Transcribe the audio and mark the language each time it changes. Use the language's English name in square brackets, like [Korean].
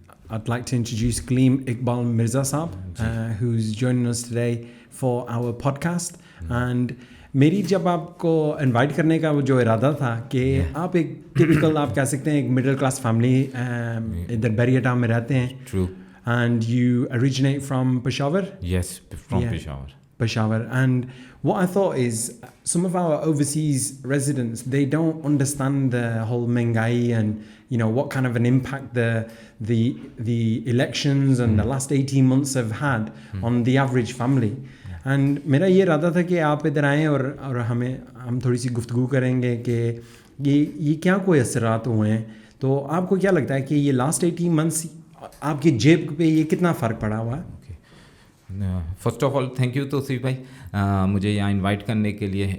[English] I'd like to introduce Kaleem Iqbal Mirza Saab, who's joining us today for our podcast. [Hindi] And मेरी जब आपको invite करने का वो जो इरादा था कि आप एक टिपिकल आप कह सकते हैं एक मिडिल क्लास फैमिली इधर बैरिया टाउन में रहते हैं. [English] True. And you originate from Peshawar? Yes, from Peshawar. Peshawar. And what I thought is some of our overseas residents, they don't understand the whole Mengai and what kind of an impact the elections and the last 18 months have had on the average family. [Hindi] And मेरा ये इरादा था कि आप इधर आएँ और हम थोड़ी सी गुफ्तगू करेंगे कि ये क्या कोई असरात हुए हैं. तो आपको क्या लगता है कि ये लास्ट 18 मंथ्स आपकी जेब पे ये कितना फ़र्क पड़ा हुआ है? [English] first of all thank you [Hindi] Tausif भाई मुझे यहाँ इनवाइट करने के लिए.